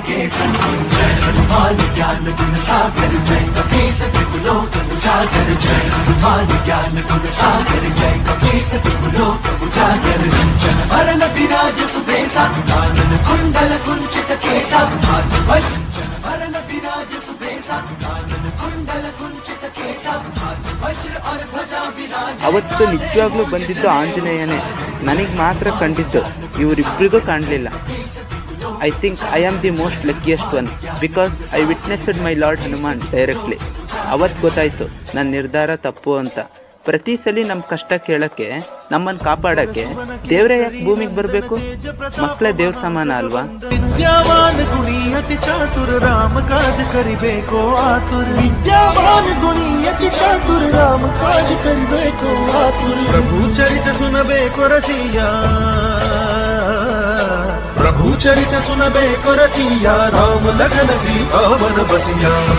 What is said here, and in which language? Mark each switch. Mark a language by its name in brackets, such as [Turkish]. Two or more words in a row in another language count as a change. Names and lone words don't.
[Awadhi] के संगी जय हनुमान ज्ञान गुण सागर जय कपी सती लोक उजागर जय हनुमान ज्ञान गुण सागर जय कपी सती लोक उजागर जन भरन विराज सुबेसा कानन कुंडल कुंचित केसा हाथ वज्र भरन विराज सुबेसा कानन कुंडल कुंचित केसा हाथ वज्र और ध्वजा विराज. [Kannada] ಅವತ್ತು ನಿಜವಾಗ್ಲೂ ಬಂದಿದ್ದು ಆಂಜನೇಯನೇ, ನನಗೆ ಮಾತ್ರ ಕಂಡಿದ್ದು, ಇವರಿಬ್ಬರಿಗೂ ಕಾಣಲಿಲ್ಲ. [English] I think I am the most luckiest one because I witnessed my Lord Hanuman directly. [Kannada] ಅವತ್ತು ಗೊತ್ತಾಯ್ತು ನನ್ನ ನಿರ್ಧಾರ ತಪ್ಪು ಅಂತ. ಪ್ರತಿ ಸಲ ನಮ್ಮ ಕಷ್ಟ ಕೇಳಕ್ಕೆ, ನಮ್ಮನ್ನು ಕಾಪಾಡಕ್ಕೆ ದೇವ್ರೇ ಯಾಕೆ ಭೂಮಿಗೆ ಬರಬೇಕು? ಮಕ್ಕಳೇ ದೇವ್ರ ಸಮಾನ ಅಲ್ವಾ? [Awadhi] विद्यावान गुणी अति चातुर राम काज करिबेको आतुर विद्यावान गुणी अति चातुर राम काज करिबेको आतुर प्रभु चरित सुनबेको रसिया प्रभु चरित सुनबेको रसिया राम लखन सीता वन बसिया